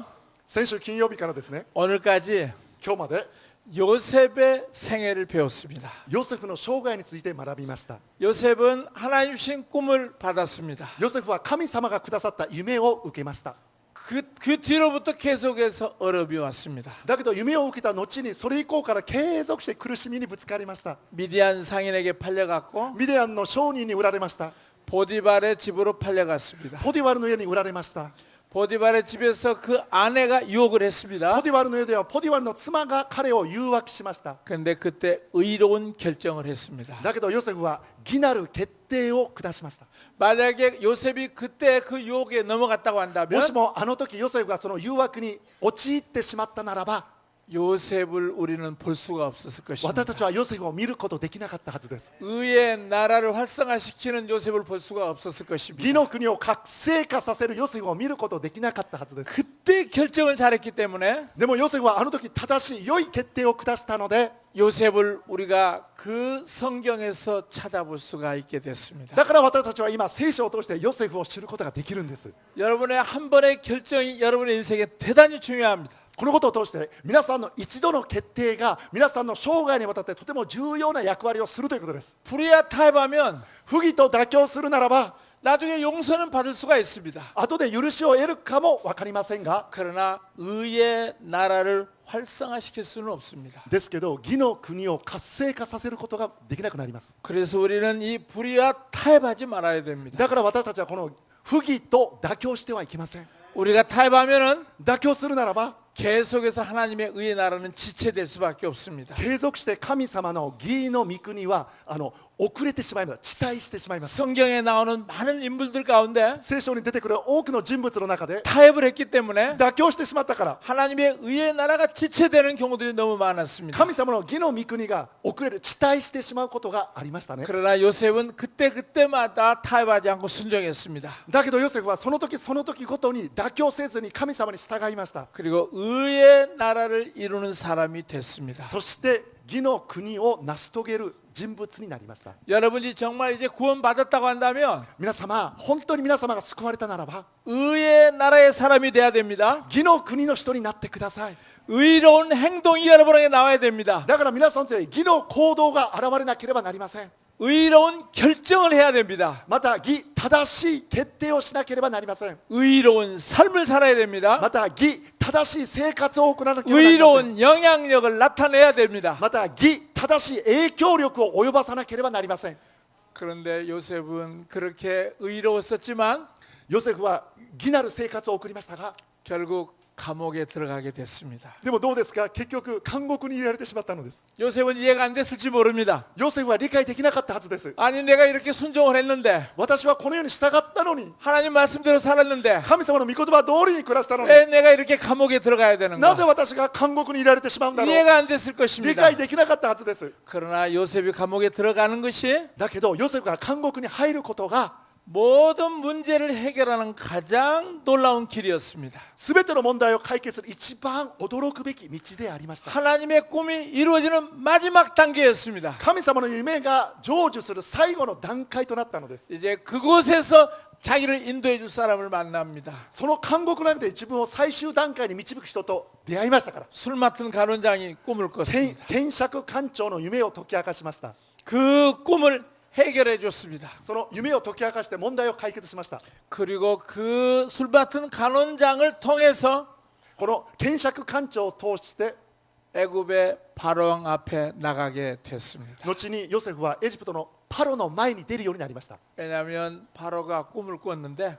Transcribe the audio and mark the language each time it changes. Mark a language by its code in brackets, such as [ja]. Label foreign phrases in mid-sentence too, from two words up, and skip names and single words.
[ja] 先週金曜日からですね [ko] 오늘까지 [ja] 今日まで [ko] 요셉의 생애를 배웠습니다. [ja] ヨセフの生涯について学びました [ko] 요셉은 하나님 주신 꿈을 받았습니다. [ja] ヨセフは神様がくださった夢を受けました [ko] 그 뒤로부터 계속해서 어려움이 왔습니다. [ja] だけど夢を受けた後にそれ以降から継続して苦しみにぶつかりました [ko] 미디안 상인에게 팔려갔고 [ja] ミディアンの商人に売られました [ko] 보디발의 집으로 팔려갔습니다. [ja] ポティワルの家に売られました [ko] 보디발의 집에서 그 아내가 유혹을 했습니다. [ja] ポティワルの家ではポティワルの妻が彼を誘惑しました [ko] 그런데 그때 의로운 결정을 했습니다. [ja] だけどヨセフは義なる決定を下しました [ko] 만약에 요셉이 그때 그 유혹에 넘어갔다고 한다면 [ja] もしもあの時ヨセフがその誘惑に陥ってしまったならば [ko] 요셉을 우리는 볼 수가 없었을 [ja] 私 [ko] 것입니다. [ja] たちはヨセフを見ることできなかったはずです [ko] 의의 나라를 활성화시키는 요셉을 볼 수가 없었을 [ja] 義 [ko] 것입니다. [ja] の国を活性化させるヨセフを見ることできなかったはずです [ko] 그때 결정을 잘했기 때문에 [ja] でもヨセフはあの時正しい良い決定を下したので [ko] 요셉을 우리가 그 성경에서 찾아볼 수가 있게 됐습니다. [ja] だから私たちは今聖書を通してヨセフを知ることができるんです [ko] 여러분의 한 번의 결정이 여러분의 인생에 대단히 중요합니다. [ja] このことを通して皆さんの一度の決定が皆さんの生涯にわたってとても重要な役割をするということです [ko] 불의와 타협하면 [ja] 不義と妥協するならば [ko] 나중에 용서는 받을 수가 있습니다. [ja] 後で許しを得るかも分かりませんが [ko] 그러나 의의 나라를 활성화시킬 수는 없습니다. [ja] ですけど義の国を活性化させることができなくなります [ko] 그래서 우리는 이 불의와 타협하지 말아야 됩니다. [ja] だから私たちはこの不義と妥協してはいけません [ko] 우리가 타협하면은 [ja] 妥協するならば [ko] 계속해서 하나님의 의의 나라는 지체될 수밖에 없습니다. [ja] 継続して神様の義の御国は遅れてしまいます遅滞してしまいます [ko] 성경에 나오는 많은 인물들 가운데 [ja] 聖書に出てくる多くの人物の中で [ko] 타협을 했기 때문에 [ja] 妥協してしまったから [ko] 하나님의 의의 나라가 지체되는 경우들이 너무 많았습니다. [ja] 神様の義の御国が遅れる遅滞してしまうことがありましたね [ko] 그러나 요셉은 그때마다 타협하지 않고 순종했습니다. [ja] だけどヨセフはその時その時ごとに妥協せずに神様に従いました [ko] 그리고 의의 나라를 이루는 사람이 됐습니다. [ja] そして義の国を成し遂げる人物になりました [ko] 여러분이 정말 이제 구원받았다고 한다면 [ja] 皆様本当に皆様が救われたならば [ko] 의의 나라의 사람이 돼야 됩니다. [ja] 義の国の人になってください [ko] 의로운 행동이 여러분에게 나와야 됩니다. [ja] だから皆さんに義の行動が現れなければなりません [ko] 의로운 결정을 해야 됩니다. [ja] また義正しい決定をしなければなりません [ko] 의로운 삶을 살아야 됩니다. [ja] また義正しい生活を行わなければなりません [ko] 의로운 영향력을 나타내야 됩니다. [ja] また義正しい影響力を及ばさなければなりません [ko] 그런데 요셉은 그렇게 의로웠었지만 [ja] ヨセフは義なる生活を送りましたが [ko] 결국 감옥에 들어가게 됐습니다. [ja] でもどうですか結局監獄に入れられてしまったのです [ko] 요셉은 이해가 안 됐을지 모릅니다. [ja] ヨセフは理解できなかったはずです [ko] 아니 내가 이렇게 순종을 했는데 [ja] 私はこのように従ったのに [ko] 하나님 말씀대로 살았는데 [ja] 神様の御言葉通りに暮らしたのに [ko] 왜 내가 이렇게 감옥에 들어가야 [ja] なぜ [ko] 되는가? [ja] 私が監獄に入れられてしまうんだろう [ko] 이해가 안 됐을 [ja] 理 [ko] 것입니다. [ja] 解できなかったはずです [ko] 그러나 요셉이 감옥에 들어가는 것이 [ja] だけどヨセフが監獄に入ることが [ko] 모든 문제를 해결하는 가장 놀라운 길이었습니다. [ja] すべての問題を解決する一番驚くべき道でありました。 [ko] 하나님의 꿈이 이루어지는 마지막 단계였습니다. [ja] 神様の夢が成就する最後の段階となったのです。 [ko] 이제 그곳에서 자기를 인도해 줄 사람을 만납니다. [ja] その監獄の中で自分を最終段階に導く人と出会いましたから。 [ko] 술 맡은 간원장이 꿈을 [ja] 検 [ko] 꿨습니다. [ja] 検釈官長の夢を解き明かしました。 [ko] 그 꿈을 해결해 줬습니다. [ja] その夢を解き明かして問題を解決しました。 [ko] 그리고 그 술 맡은 간원장을 통해서 [ja] この検釈官長を通して [ko] 애굽의 바로왕 앞에 나가게 됐습니다. [ja] 後にヨセフはエジプトのパロの前に出るようになりました。 [ko] 왜냐하면 바로가 꿈을 꿨는데